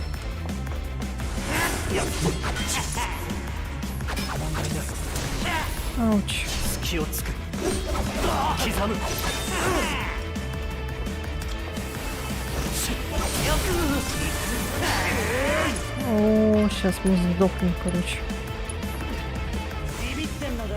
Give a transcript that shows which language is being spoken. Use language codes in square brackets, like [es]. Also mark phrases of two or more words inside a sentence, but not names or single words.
[ru] Ауч. [ja] 隙をつく刻む [ru] О, сейчас мы сдохнем, короче. [ja] ビビってんのか